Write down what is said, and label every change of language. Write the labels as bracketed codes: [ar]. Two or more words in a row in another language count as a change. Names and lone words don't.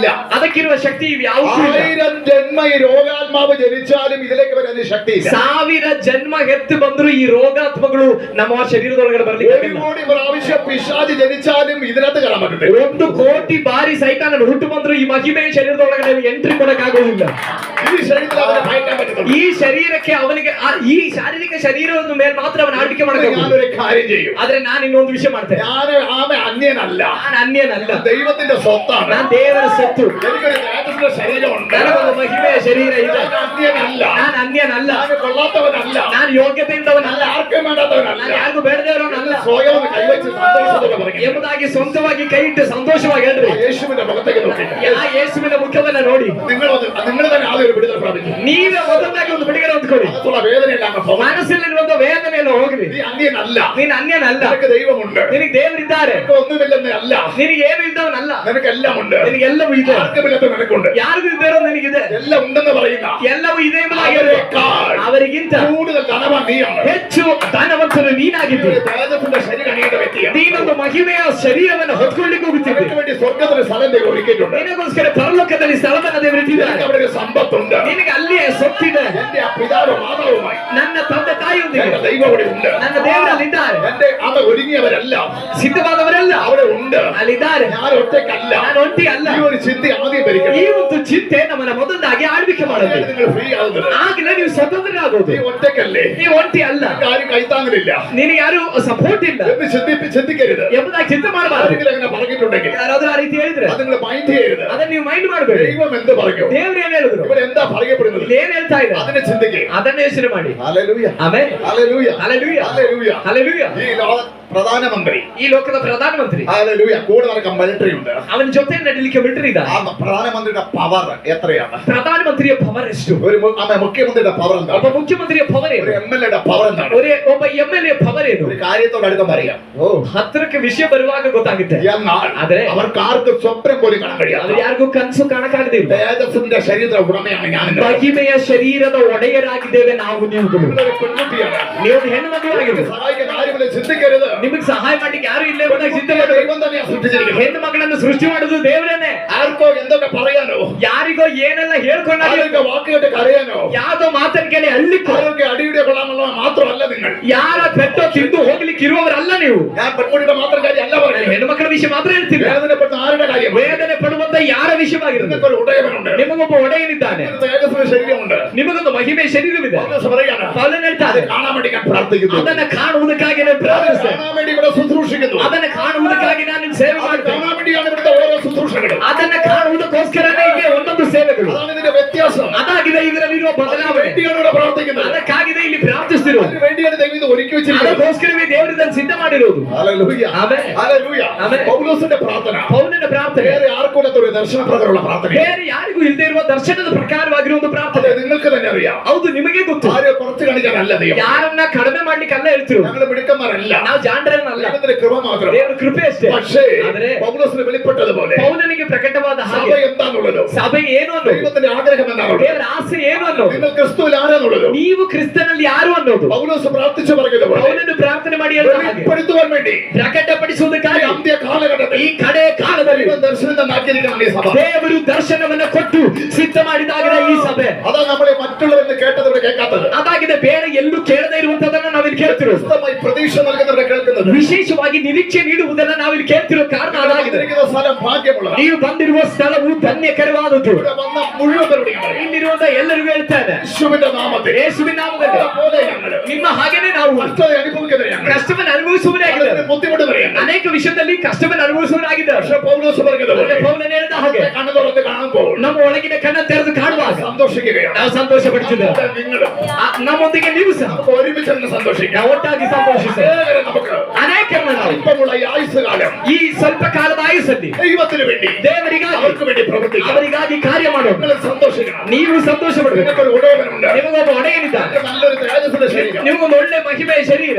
[kn] ಅದಕ್ಕಿರುವ ಶಕ್ತಿ ಇವು ಯಾವುದೂ ಇಲ್ಲ. [ml] 1000 ജന്മ ഈ രോഗാത്മാവ് ജനിച്ചാലും ഇതിലേക്ക് വരാൻ ശക്തിയില്ല. [kn] 1000 ಜನ್ಮ ಎತ್ತು ಬಂದ್ರು ಈ ರೋಗಾತ್ಮಗಳು ನಮ್ಮ ಶರೀರದೊಳಗಡೆ ಬರ್ಲಿಕ್ಕಾಗಲ್ಲ. [ml] 1 ಕೋಟಿ പ്രാവശ്യം പിശാച് ജനിച്ചാലും ഇതിനകത്ത് കയറാൻ പറ്റത്തില്ല. [kn] 1 ಕೋಟಿ ಬಾರಿ ಸೈತಾನ ಹುಟ್ಟು ಬಂದ್ರು ಈ ಮಹಿಮೆಯ ಶರೀರದೊಳಗಡೆ ಎಂಟ್ರಿ ಕೊಡಕ್ಕಾಗೋದಿಲ್ಲ. [ml] ഈ ശരീരത്തിൽ അവനെ ഭയക്കാൻ പറ്റത്തില്ല. [kn] ಈ ಶರೀರಕ್ಕೆ ಅವನಿಗೆ ಈ ಶಾರೀರಿಕ ಶರೀರದ ಮೇಲೆ ಮಾತ್ರ ಅವನ ಆಳ್ವಿಕೆ ಮಾಡಬೇಕು. [ml] ഞാനൊരു കാര്യം ചെയ്യും. [kn] ಆದ್ರೆ ನಾನು ಇನ್ನೊಂದು ವಿಷಯ ಮಾಡ್ತೇನೆ. [ml] ഞാൻ അന്യനല്ല, [kn] ನಾನು ಅನ್ಯನಲ್ಲ, [ml] ദൈവത്തിന്റെ സ്വത്താണ്. [kn] ನಾನು ದೇವರ ಸೊತ್ತು. [ml] എനിക്കൊരു തേജസ്സിന്റെ ശരീരമുണ്ട്. [kn] ನನಗೊಂದು ಮಹಿಮೆಯ ಶರೀರ ಇದೆ. [ml] ഞാൻ അന്യനല്ല, [kn] ನಾನು ಅನ್ಯನಲ್ಲ, [ml] ഞാൻ കൊള്ളാത്തവനല്ല, [kn] ನಾನು ಯೋಗ್ಯತೆ ಇದ್ದವನಲ್ಲ, [ml] ഞാൻ ആർക്കും വേണ്ടാത്തവനല്ല. [kn] ನಾನು ಯಾರಿಗೂ ಬೇಡದವನಲ್ಲ. [ml] സ്വയം ഒന്ന് കൈവച്ച് സന്തോഷത്തോടെ പറഞ്ഞു [kn] ಎಂಬುದಾಗಿ ಸ್ವಂತವಾಗಿ ಕೈ ಇಟ್ಟು ಸಂತೋಷವಾಗಿ ಹೇಳ್ರಿ. [ml] യേശുവിന്റെ മുഖത്തേക്ക് നോക്കി [kn] ಆ ಯೇಸುವಿನ ಮುಖವನ್ನ ನೋಡಿ [ml] നിങ്ങൾ തന്നെ ആദ്യം ഒരു വിടുതൽ പ്രാപിക്കും. [kn] ನೀವೇ ಮೊದಲಾಗಿ ಒಂದು ಬಿಡುಗಡೆ ಹೊಂದ್ಕೊಳ್ಳಿ. [ml] മനസ്സുള്ള വേദനയെല്ലാം അങ്ങ് പോകും. [kn] ಮನಸ್ಸಲ್ಲಿರುವಂತ ವೇದನೆಯನ್ನು ಹೋಗ್ರಿ. [ml] നീ അന്യനല്ല, [kn] ನೀನು ಅನ್ಯನಲ್ಲ, [ml] നിനക്ക് ദൈവമുണ്ട്, [kn] ನಿನಗೆ ದೇವರಿದ್ದಾರೆ, [ml] നിനക്ക് ഒന്നുമില്ലെന്ന് അല്ല, [kn] ನಿನಗೆ ಏನು ಇದ್ದವನಲ್ಲ, [ml] നിനക്ക് എല്ലാം ഉണ്ട്, [kn] ನಿನಗೆಲ್ಲವೂ ಇದೆ, [ml] ആർക്കുമില്ലാത്ത നിനക്കുണ്ട്, [kn] ಯಾರಿಗೂ ಇದ್ದಾರೋ ನಿನಗಿದೆ, [ml] എല്ലാം ഉണ്ടെന്ന് പറയുന്ന [kn] ಎಲ್ಲವೂ ಇದೆ ಎಂಬುದಾಗಿ ಅವರಿಗಿಂತ [ml] കൂടുതൽ ധനവാൻ നീയാണ്, [kn] ಹೆಚ್ಚು ಧನವಂತನು ನೀನಾಗಿದ್ದೀಯ. [ml] തേജസ്സിന്റെ ശരീരം അണിയേണ്ട വ്യക്തിയാണ്. [kn] ನೀನೊಂದು ಮಹಿಮೆಯ ಶರೀರವನ್ನು ಹೊತ್ಕೊಳ್ಳಿಕ್ಕೆ ಹೋಗುತ್ತಿದ್ದೆ. [ml] നിനക്ക് വേണ്ടി സ്വർഗ്ഗത്തിന് സ്ഥലം ദൈവം ഒരുക്കിയിട്ടുണ്ട്. [kn] ನಿನಗೋಸ್ಕರ ಪರಲೋಕದಲ್ಲಿ ಸ್ಥಳವನ್ನು ದೇವರಿಟ್ಟಿದ್ದಾರೆ. [ml] നിനക്ക് അവിടെ ഒരു സമ്പത്തുണ്ട്. [kn] ನಿನಗೆ ಅಲ್ಲಿಯೇ ಸೊತ್ತಿದೆ. [ml] എന്റെ ആ പിതാവ് മാതാവുമായി [kn] ನನ್ನ ತಂದೆ ತಾಯಿಯೊಂದಿಗೆ [ml] എന്റെ ദൈവം അവിടെ ഉണ്ട്. [kn] ನನ್ನ ದೇವರಲ್ಲಿದ್ದಾರೆ. [ml] എന്റെ അവ ഒരുങ്ങിയവരല്ല, [kn] ಸಿದ್ಧವಾದವರೆಲ್ಲ [ml] അവിടെ ഉണ്ട്. [kn] ಅಲ್ಲಿದ್ದಾರೆ. [ml] ഞാൻ ഒറ്റയ്ക്കല്ല. [kn] ನಾನು ಒಂಟಿ ಅಲ್ಲ. [ml] ഈ ഒരു ചിന്ത ആദ്യം ഭരിക്കണം. [kn] ಈ ಒಂದು ಚಿಂತೆ ನಮ್ಮನ್ನ ಮೊದಲಾಗಿ ಆಳ್ವಿಕೆ ಮಾಡುತ್ತೆ. [ml] നിങ്ങൾ ഫ്രീ ആകുന്നത് [kn] ಆಗಲೇ ನೀವು ಸ್ವತಂತ್ರರಾಗೋದು. [ml] നീ ഒറ്റയ്ക്കല്ലേ, [kn] ನೀವು ಒಂಟಿ ಅಲ್ಲ, [ml] നിനക്ക് ആരും കൈത്താങ്ങലില്ല [kn] ನಿನಗೆ ಯಾರು ಸಪೋರ್ಟ್ ಇಲ್ಲ [ml] എന്ന് ചിന്തിക്കരുത്. [kn] ಎಂಬುದಾಗಿ ಚಿಂತೆ ಮಾಡಬಾರದು. [ml] ആരെങ്കിലും അങ്ങനെ പറഞ്ഞിട്ടുണ്ടെങ്കിൽ [kn] ಯಾರಾದ್ರೂ ಆ ರೀತಿ ಹೇಳಿದ್ರೆ [ml] അത് നിങ്ങൾ മൈൻഡ് ചെയ്യരുത്. [kn] ಅದನ್ನ ನೀವು ಮೈಂಡ್ ಮಾಡಬೇಡಿ. [ml] ദൈവം എന്ത് പറയും, [kn] ದೇವರು ಏನ್ ಹೇಳಿದ್ರು, [ml] ഇവരെന്താ പറയപ്പെടുന്നത്, [kn] ಇಲ್ಲಿ ಏನ್ ಹೇಳ್ತಾ ಇದೆ [ml] അതിനെ ചിന്തിക്കുക. [kn] ಅದನ್ನ ಯೋಚನೆ ಮಾಡಿ. [ml] ഹല്ലേലൂയ, [kn] ಆಮೆನ್, [ml] ഹല്ലേലൂയ, ഹല്ലേലൂയ, ഹല്ലേലൂയ. [kn] ಹಲ್ಲೆಲೂಯ. [ml] ഈ ലോക പ്രധാനമന്ത്രി, [kn] ಈ ಲೋಕದ ಪ್ರಧಾನಮಂತ್ರಿ, [ml] ഹല്ലേലൂയ, കൂടെ നടക്കാൻ മിലിಟറി ഉണ്ട്. [kn] ಅವನ ಜೊತೆ ನಡೀಲಿಕ್ಕೆ ಮಿಲಿಟರಿ ಇದ್ದಾರೆ. [ml] ആ പ്രധാനമന്ത്രിയുടെ പവർ എത്രയാണ്? [kn] ಪ್ರಧಾನಮಂತ್ರಿಯ ಪವರ್ ಎಷ್ಟು? [ml] മുഖ്യമന്ത്രിയുടെ പവർ [kn] ಒಬ್ಬ [ml] എന്താണ്? [kn] ಮುಖ್ಯಮಂತ್ರಿಯ ಪವರ್ [ml] ഒരു [kn] ಏನು? [ml] MLA പവർ എന്താണ്? [kn] ಒಬ್ಬ MLA ಪವರ್ ಏನು? [ml] ഒരു കാര്യത്തോട് അടുക്കം പറയാം. [kn] ಹತ್ತಿರಕ್ಕೆ ವಿಷಯ ಬರುವಾಗ ಗೊತ್ತಾಗುತ್ತೆ. [ml] എന്നാൽ [kn] ಆದ್ರೆ [ml] അവർക്ക് ആർക്കും സ്വപ്നം പോലും കാണാൻ കഴിയാതെ [kn] ಅವ್ರು ಯಾರಿಗೂ ಕನಸು ಕಾಣಕ್ಕಾಗದೇ ಇಲ್ಲ. [ml] തേജസ്സിന്റെ ശരീരത്തിന്റെ ഉടമയാണ് ഞാൻ. [kn] ಮಹಿಮೆಯ ಶರೀರದ ಒಡೆಯರಾಗಿದ್ದೇವೆ ನಾವು ನೀವುಗಳು. [ml] നിങ്ങളൊരു പെൺകുട്ടിയാണ്. [kn] ನೀವು ಒಂದು ಹೆಣ್ಣು ಮಗುವಾಗಿದ್ದೀರಿ. [ml] സഹായിക്കാൻ ആരുമില്ല, ചിന്തിക്കരുത്. [kn] ನಿಮಗೆ ಸಹಾಯ ಮಾಡ್ಲಿಕ್ಕೆ ಯಾರು ಇಲ್ಲ ಎಂಬುದಾಗಿ ಚಿಂತೆ ಮಾಡಿ. [ml] ദൈവം തന്നെയാണ് സൃഷ്ടിച്ചിരിക്കുന്നത്. [kn] ಹೆಣ್ಣು ಮಕ್ಕಳನ್ನು ಸೃಷ್ಟಿ ಮಾಡುದು ದೇವರೇನೆ. [ml] ആർക്കോ എന്തൊക്കെ പറയാനോ, [kn] ಯಾರಿಗೋ ಏನೆಲ್ಲ ಹೇಳ್ಕೊಂಡ [ml] ആരൊക്കെ വാക്കുകേട്ട് കരയാനോ, [kn] ಯಾವ್ದೋ ಮಾತನ್ನ ಕೇಳಿ ಅಲ್ಲಿಕ್ಕೋ, [ml] ആരൊക്കെ അടിയുടെ കൊള്ളാമല്ലോ മാത്രമല്ല നിങ്ങൾ. [kn] ಯಾರ ಪೆಟ್ಟೋ ತಿಂದು ಹೋಗ್ಲಿಕ್ಕೆ ಇರುವವರಲ್ಲ ನೀವು. [ml] ഞാൻ പെൺകുട്ടിയുടെ മാത്രം കാര്യം അല്ല പറയുന്നത്. [kn] ಹೆಣ್ಣು ಮಕ್ಕಳ ವಿಷಯ ಮಾತ್ರ ಹೇಳ್ತೀನಿ. [ml] വേദനപ്പെട്ട ആരുടെ കാര്യം? [kn] ವೇದನೆ ಪಡುವಂತ ಯಾರ ವಿಷಯವಾಗಿರುತ್ತೆ. [ml] നിങ്ങൾക്കൊരു ഉടയവനുണ്ട്, [kn] ನಿಮಗೊಬ್ಬ ಒಡೆಯನಿದ್ದಾನೆ, [ml] തേജസ്സിന്റെ ശരീരമുണ്ട്, [kn] ನಿಮಗೊಂದು ಮಹಿಮೆ ಶರೀರವಿದೆ. [ml] പൗലോസ് പറയാണ്, [kn] ಪೌಲನು ಹೇಳ್ತಾರೆ, [ml] കാണാൻ വേണ്ടി ഞാൻ പ്രാർത്ഥിക്കുന്നു, [kn] ಅದನ್ನ ಕಾಣುವುದಕ್ಕಾಗಿ ನಾನು ಪ್ರಾರ್ಥಿಸ್ತೇನೆ, [ml] കാണാൻ വേണ്ടി ഇവിടെ ശുശ്രൂഷിക്കുന്നു, [kn] ಅದನ್ನ ಕಾಣುವುದಕ್ಕಾಗಿ ನಾನು ಸೇವೆ ಮಾಡ್ತೇನೆ, [ml] കാണാൻ വേണ്ടിയാണ് ഇവിടുത്തെ ഓരോ ശുശ്രൂഷകളും. [kn] ಅದನ್ನ ಕಾಣುವುದಕ್ಕೋಸ್ಕರನೇ ಇಲ್ಲಿ ಒಂದೊಂದು ಸೇವೆಗಳು. [ml] അതാണ് ഇതിന്റെ വ്യത്യാസം. [kn] ಅದಾಗಿದೆ ಇದರಲ್ಲಿರುವ ಬದಲಾವಣೆ. [ml] വേണ്ടിയാണ് ഇവിടെ പ്രാർത്ഥിക്കുന്നത്, [kn] ಅದಕ್ಕಾಗಿದೆ ಇಲ್ಲಿ ಪ್ರಾರ್ಥಿಸ್ತಿರೋದು. [ml] അതിന് വേണ്ടിയാണ് ദൈവം ഇത് ഒരുക്കി വെച്ചിരിക്കുന്നത്. [kn] ಅದಕ್ಕೋಸ್ಕರವೇ ದೇವರು ಇದನ್ನು ಸಿದ್ಧ ಮಾಡಿರೋದು. [ml] ഹല്ലേലൂയ, ആമേൻ, ഹല്ലേലൂയ. ആമേൻ. പൗലോസിന്റെ പ്രാർത്ഥന [kn] ಪೌಲನ ಪ್ರಾರ್ಥನೆ [ml] വേറെ ആർക്കും ഒരു ദർശന പ്രകാരമുള്ള പ്രാർത്ഥന, [kn] ಬೇರೆ ಯಾರಿಗೂ ಇಲ್ಲದೆ ಇರುವ ದರ್ಶನದ ಪ್ರಕಾರವಾಗಿರುವ ಒಂದು ಪ್ರಾರ್ಥನೆ. [ml] അതെ, നിങ്ങൾക്ക് തന്നെ അറിയാം. [kn] ಹೌದು, ನಿಮಗೆ ಗೊತ್ತು. [ml] ആരെ കുറച്ച് കാണിക്കാനല്ല ദൈവം. [kn] ಯಾರನ್ನ ಕಡಿಮೆ ಮಾಡ್ಲಿಕ್ಕಲ್ಲ ಹೇಳ್ತಿರೋ. [ml] ഞങ്ങൾ മിടുക്കന്മാരല്ല, [kn] ನಾವು ಜಾಣರನ್ನಲ್ಲ, [ml] ദൈവത്തിന്റെ കൃപ മാത്രം. [kn] ದೇವರ ಕೃಪೆ ಅಷ್ಟೇ. [ml] പക്ഷേ [kn] ಆದ್ರೆ [ml] പൗലോസിന് വെളിപ്പെട്ടതുപോലെ [kn] ಪೌಲನಿಗೆ ಪ್ರಕಟವಾದ [ml] സഭ [kn] ಹಾಗೆ [ml] എന്താണുള്ളത്, [kn] ಸಭೆ ಏನು ಅನ್ನೋದು, [ml] ദൈവത്തിന്റെ ആഗ്രഹം എന്താണുള്ളത്, [kn] ದೇವರ ಆಸೆ ಏನು ಅನ್ನೋದು, [ml] നിങ്ങൾ ക്രിസ്തുവിൽ ആരാന്നുള്ളത് [kn] ನೀವು ಕ್ರಿಸ್ತನಲ್ಲಿ ಯಾರು ಅನ್ನೋದು [ml] പൗലോസ് പ്രാർത്ഥിച്ചു പറഞ്ഞതുപോലെ [kn] ಪೌಲನು ಪ್ರಾರ್ಥನೆ ಮಾಡಿ ಹೇಳ್ದ ಹಾಗೆ [ml] വെളിപ്പെടുത്തുവാൻ വേണ്ടി [kn] ಪ್ರಕಟಪಡಿಸುವುದಕ್ಕಾಗಿ [ml] അന്ത്യ കാലഘട്ടത്തിൽ [kn] ಈ ಕಡೆ ಕಾಲದಲ್ಲಿ [ml] ദൈവം ദർശനം തന്നാക്കിയിരിക്കണം ഈ സഭ. [kn] ದೇವರು ದರ್ಶನವನ್ನ ಕೊಟ್ಟು ಸಿದ್ಧ ಮಾಡಿದಾಗಿದೆ ಈ ಸಭೆ. [ml] അതാ നമ്മളെ മറ്റുള്ളവരുടെ കേട്ടതവരെ കേൾക്കാത്തത്, [kn] ಅದಾಗಿದೆ ಬೇರೆ ಎಲ್ಲೂ ಕೇಳದೇ ಇರುವಂತದನ್ನ ನಾವಿಲ್ಲಿ ಕೇಳ್ತಿರೋದು. [ml] വ്യക്തമായി പ്രതീക്ഷ നൽകുന്നവരെ കേൾക്കുന്നത്, [kn] ವಿಶೇಷವಾಗಿ ನಿರೀಕ್ಷೆ ನೀಡುವುದನ್ನ ನಾವಿಲ್ಲಿ ಕೇಳ್ತಿರೋ ಕಾರಣ ಅದಾಗಿದೆ. [ml] വന്നിരിക്കുന്ന സ്ഥലം ഭാഗ്യമുള്ള, [kn] ನೀವು ಬಂದಿರುವ ಸ್ಥಳವು ಧನ್ಯಕರವಾದದ್ದು. [ml] ഇവിടെ വന്ന മുഴുവൻ [kn] ಇಲ್ಲಿರುವಂತ ಎಲ್ಲರಿಗೂ ಹೇಳ್ತಾನೆ, [ml] യേശുവിന്റെ നാമത്തിൽ [kn] ಯೇಸುವಿನ ನಾಮದಲ್ಲಿ [ml] പോലെ ഞങ്ങൾ [kn] ನಿಮ್ಮ ಹಾಗೇನೆ ನಾವು [ml] കഷ്ടത അനുഭവിക്കുന്നത് ഞങ്ങൾ [kn] ಕಷ್ಟವನ್ನು ಅನುಭವಿಸುವವರಾಗಿದ್ದಾರೆ. [ml] ബുദ്ധിമുട്ട് പറയുന്നത് [kn] ಅನೇಕ ವಿಷಯದಲ್ಲಿ ಕಷ್ಟವನ್ನು ಅನುಭವಿಸುವವರಾಗಿದ್ದಾರೆ. [ml] പക്ഷെ പൗലോസ് പറഞ്ഞതുപോലെ [kn] ಪೌಲನು ಹೇಳಿದ ಹಾಗೆ [ml] കണ്ണു തുറന്ന് കാണുമ്പോൾ [kn] ನಮ್ಮ ಒಳಗಿನ ಕಣ್ಣ ತೆರೆದು ಕಾಣುವಾಗ [ml] സന്തോഷിക്കുകയാണ്. [kn] ನಾವು ಸಂತೋಷ ಪಡಿಸಿದ್ದೇವೆ. [ml] നിങ്ങൾ [kn] ನಮ್ಮೊಂದಿಗೆ ನೀವು ಸಹ [ml] നമുക്ക് ഒരുമിച്ച് തന്നെ സന്തോഷിക്കാം. [kn] ನಾವು ಒಟ್ಟಾಗಿ ಸಂತೋಷಿಸಿ [ml] അനേകരെ നമുക്ക് [kn] ಅನೇಕರನ್ನ ನಾವು [ml] ഇപ്പമുള്ള ഈ ആയുസ് കാലം [kn] ಈ ಸ್ವಲ್ಪ ಕಾಲದ ಆಯುಸ್ಸಲ್ಲಿ [ml] ദൈവത്തിന് വേണ്ടി [kn] ದೇವರಿಗಾಗಿ [ml] അവർക്ക് വേണ്ടി പ്രവർത്തിക്കാം. [kn] ಅವರಿಗಾಗಿ ಕಾರ್ಯ ಮಾಡೋಣ. [ml] നിങ്ങൾ സന്തോഷിക്കണം. [kn] ನೀವು ಸಂತೋಷ ಪಡಬೇಕು. [ml] നിങ്ങൾക്കൊരു ഉടയവനുണ്ട്, [kn] ನಿಮಗೊಬ್ಬ ಒಡೆಯನಿದ್ದಾನೆ, [ml] നല്ലൊരു തേജസ്സിന്റെ ശരീരം. [kn] ನಿಮಗೊಂದು ಒಳ್ಳೆ ಮಹಿಮೆಯ ಶರೀರ.